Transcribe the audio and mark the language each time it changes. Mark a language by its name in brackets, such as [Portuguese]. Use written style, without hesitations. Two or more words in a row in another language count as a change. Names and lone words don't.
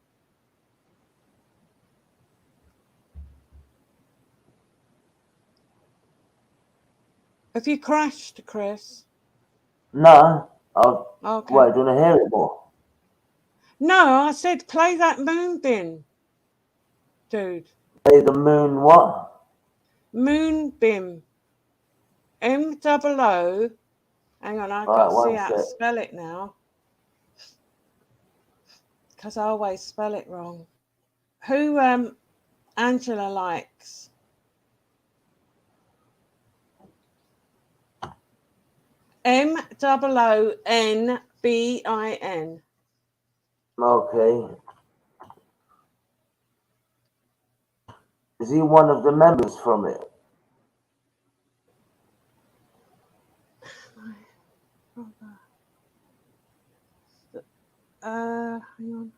[English] Have you crashed, Chris? No. Okay. Wait, do you want to hear it more? No, I said play that Moonbin, dude. Play the moon what? Moonbin. M-O-O. Hang on, I've got to see how to spell it now. Because I always spell it wrong. Who Angela likes? M-O-O-N-B-I-N. Okay. Is he one of the members from it? Hang on.